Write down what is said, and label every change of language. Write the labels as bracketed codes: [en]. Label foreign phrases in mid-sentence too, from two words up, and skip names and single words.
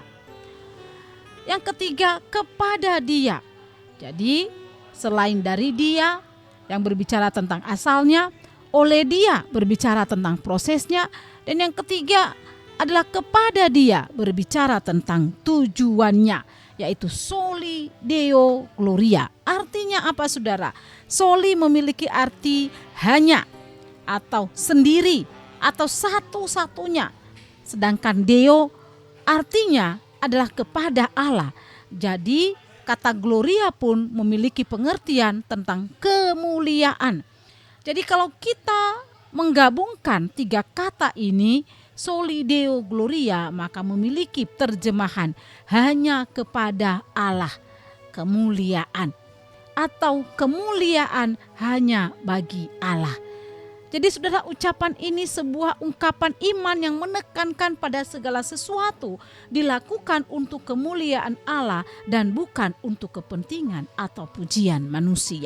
[id] Yang ketiga, kepada Dia. Jadi selain dari Dia yang berbicara tentang asalnya, oleh Dia berbicara tentang prosesnya, dan yang ketiga adalah kepada Dia berbicara tentang tujuannya, yaitu [la] soli deo gloria. [id] Artinya apa, saudara? Soli memiliki arti hanya atau sendiri atau satu-satunya. Sedangkan deo artinya adalah kepada Allah. Jadi kata gloria pun memiliki pengertian tentang kemuliaan. Jadi kalau kita menggabungkan tiga kata ini, [la] soli deo gloria, [id] maka memiliki terjemahan hanya kepada Allah kemuliaan, atau kemuliaan hanya bagi Allah. Jadi saudara, ucapan ini sebuah ungkapan iman yang menekankan pada segala sesuatu dilakukan untuk kemuliaan Allah dan bukan untuk kepentingan atau pujian manusia.